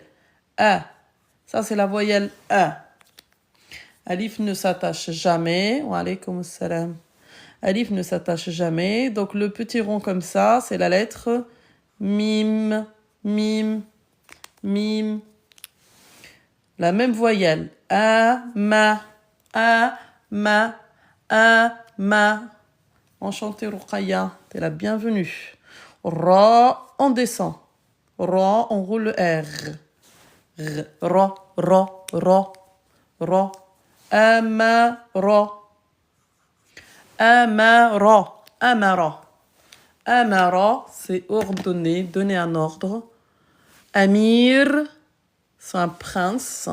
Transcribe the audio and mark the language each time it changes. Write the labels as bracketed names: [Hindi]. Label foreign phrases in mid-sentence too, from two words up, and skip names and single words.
[French] A. Ça, c'est la voyelle A. Alif ne s'attache jamais. [Arabic] وعليكم السلام. [French] Alif ne s'attache jamais. Donc, le petit rond comme ça, c'est la lettre Mim. Mim. Mim. La même voyelle. A, ma. A, ma. A, ma. Enchantée, Ruqayya. T'es la bienvenue. Ra, on descend. Ra, on roule le R. R. Ra, ra, ra. Ra. Amara. Amara. Amara. Amara, c'est ordonner, donner un ordre. Amir, c'est un prince.